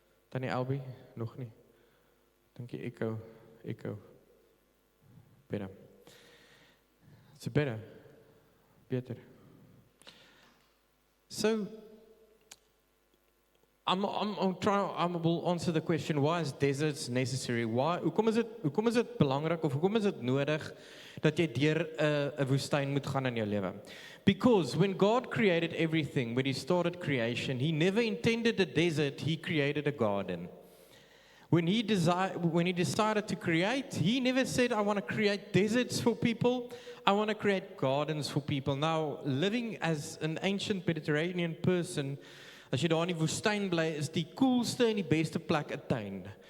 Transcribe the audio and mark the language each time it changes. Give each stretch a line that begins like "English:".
Afrikaans: Tannie Albie, nog nie. Dink jy echo. Beter.
English: It's better. So I will answer the question, why is deserts necessary?
Afrikaans: Hoekom is dit belangrik of hoekom is dit nodig dat jy deur 'n woestyn moet gaan in jou lewe?
English: Because when God created everything, when he started creation, he never intended a desert, he created a garden. When he decided to create, he never said, I want to create deserts for people, I want to create gardens for people. Now, living as an ancient Mediterranean person,
Afrikaans: as jy daar in die woestyn bly, is die coolste en die beste plek 'n tuin.